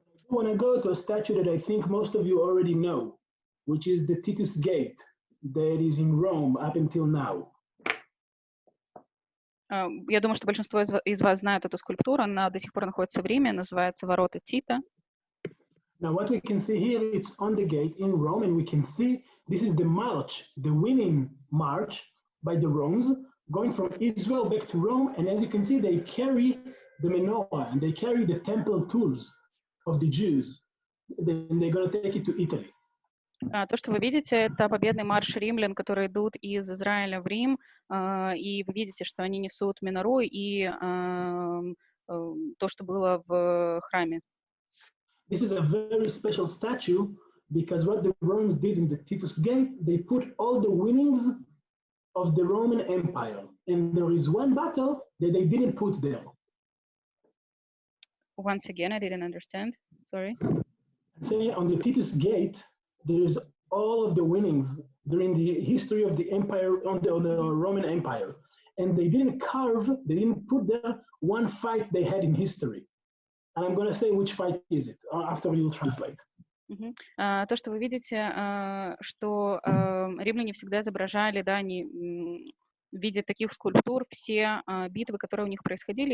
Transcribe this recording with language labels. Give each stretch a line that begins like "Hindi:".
English: I want to go to a statue that I think most of you already know, which is the Titus Gate that is in Rome up until now.
Russian: Я думаю, что большинство из вас знают эту скульптуру, она до сих пор находится в Риме, называется «Ворота Тита».
English: Now, what we can see here, it's on the gate in Rome, and we can see this is the march, the winning march by the Romans, going from Israel back to Rome. And as you can see, they carry the menorah and they carry the temple tools of the Jews. Then they're going to take it to Italy.
Russian: То, что вы видите, это победный марш римлян, которые идут из Израиля в Рим, и вы видите, что они несут менору и то, что было в храме.
English: This is a very special statue because what the Romans did in the Titus Gate, they put all the winnings of the Roman Empire. And there is one battle that they didn't put there. Once again, I didn't understand. Sorry. Say on the Titus Gate, there's all of the winnings during the history of the empire, on the Roman Empire. And they didn't put there one fight they had in history. And I'm going to say which fight is it after we will translate.
Russian: То, что вы видите, что римляне всегда изображали, да, они в виде таких скульптур все битвы, которые у них происходили.